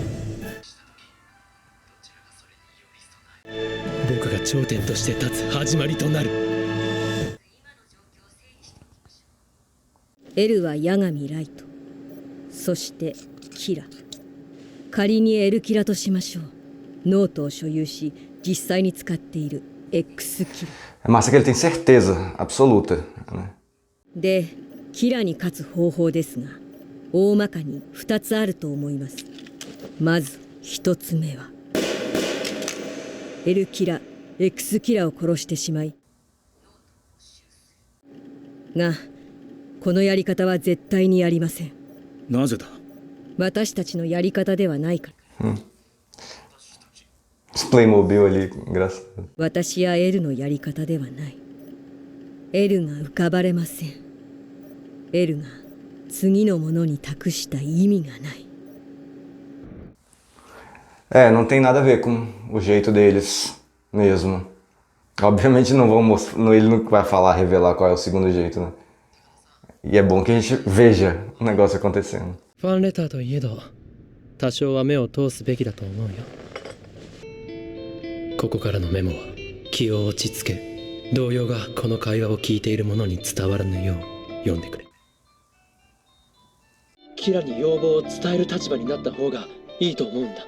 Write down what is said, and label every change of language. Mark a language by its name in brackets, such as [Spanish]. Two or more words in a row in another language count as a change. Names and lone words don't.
[Japanese] 僕が頂点として立つ始まりとなる。エルは八神ライト、そしてキラ。仮にエルキラとしましょう。ノートを所有し実際に使っている X キラ。 [Portuguese] É massa que ele tem certeza absoluta, né? [Japanese] で、キラに勝つ方法ですが、大まかに2つあると思います。まず1つ目はエルキラ、X キラを殺してしまい、がこのやり方は絶対にやりません。なぜだ？私たちのやり方ではないから。 [Portuguese] Esse Playmobil ali, engraçado. [Japanese] 私やエルのやり方ではない。エルが浮かばれません。エルが次のものに託した意味がない。 [Portuguese] Não tem nada a ver com o jeito deles mesmo. Obviamente não vão mostrar, ele não vai falar, revelar qual é o segundo jeito, né? E é bom que a gente veja o negócio acontecendo. [Japanese] ファンレターといえど多少は目を通すべきだと思うよ。ここからのメモは気を落ち着け、動揺がこの会話を聞いている者に伝わらぬよう読んでくれ。キラに要望を伝える立場になった方がいいと思うんだ。